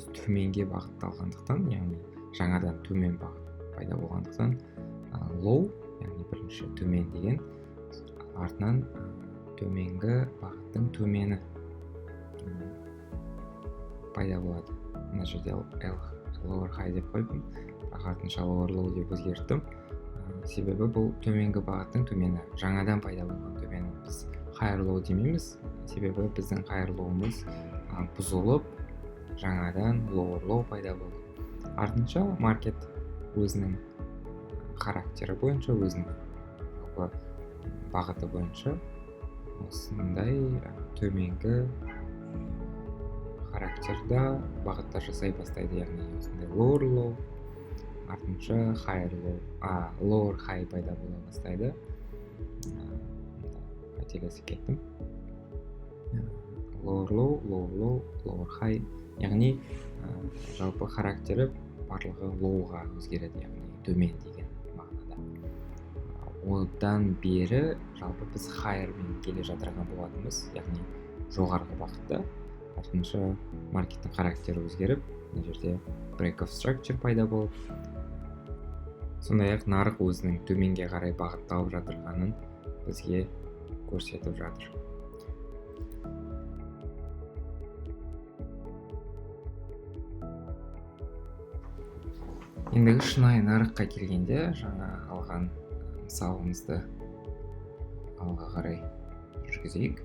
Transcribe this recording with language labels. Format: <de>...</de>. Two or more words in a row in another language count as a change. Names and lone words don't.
<kk>төменге бағытталғандықтан, яғни жаңадан төмен бағыт пайда болғандықтан, low, яғни бірінші төмен деген, артынан төменгі бағыттың төмені пайда болады. Мына жерде</kk> <en>lower high</en> <kk>деп қойдым, артынша</kk> <en>lower low</en> <kk>деп өзгерттім. Себебі бұл төменгі бағыттың төмені, жаңадан пайда болған төмені. Біз</kk> <en>higher low</en> <kk>демейміз, себебі біздің</kk> <en>higher low-</en> <kk>ымыз бұзылып, жаңадан</kk> <en>lower low</en> <kk>пайда болды. Артынша маркет өзінің характері бойынша, өзінің бағыты бойынша осындай төменгі характерда бағыттар жасай бастайды, яғни осындай</kk> <en>lower low,</en> <kk>артынша</kk> <en>higher low, lower high</en> <kk>пайда бола бастайды. Қателесіп кеттім.</kk> <en>Lower low, lower low, lower high,</en> <kk>яғни жалпы характері барлығы low-ға өзгереді, яғни төмен деген мағынада. Одан бері жалпы біз higher-мен келе жатырған болатынбыз, яғни жоғарғы бағытта. Артынша маркеттің характері өзгеріп, мына жерде</kk> <en>break of structure</en> <kk>пайда болып, сондай-ақ нарық өзінің төменге қарай бағытталып жатырғанын бізге көрсетіп жатыр. Ендігі шынайы нарыққа келгенде жаңа алған мысалымызды алға қарай жүргізейік.</kk>